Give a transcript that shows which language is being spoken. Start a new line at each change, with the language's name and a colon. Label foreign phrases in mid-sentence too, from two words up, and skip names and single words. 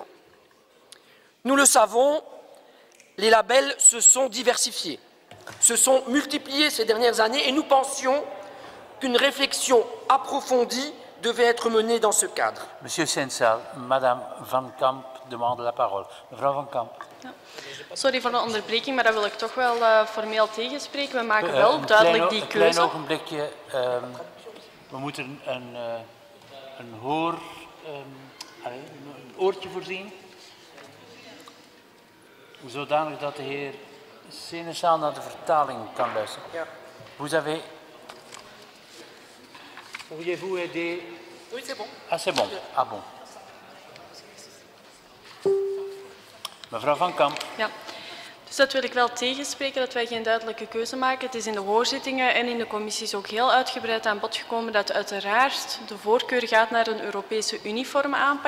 French: Nous le savons, les labels se sont diversifiés, se sont multipliés ces dernières années et nous pensions qu'une réflexion approfondie devait être menée dans ce cadre. Monsieur Sensal, Madame Van Kamp demande la parole.
Dutch: Mevrouw Van Kamp. Ja. Sorry voor de onderbreking, maar daar wil ik toch wel formeel tegenspreken. We maken wel duidelijk die keuze. Een klein ogenblikje. We moeten een oortje voorzien. Zodanig dat de heer Seneschal naar de vertaling kan luisteren. Ja.
French: Vous avez... Pourriez-vous aider? Oui, c'est bon. Ah, c'est bon. Ah bon.
Dutch: Mevrouw Van Kamp. Ja. Dus dat wil ik wel tegenspreken, dat wij geen duidelijke keuze maken. Het is in de hoorzittingen en in de commissies ook heel uitgebreid aan bod gekomen dat uiteraard de voorkeur gaat naar een Europese uniforme aanpak.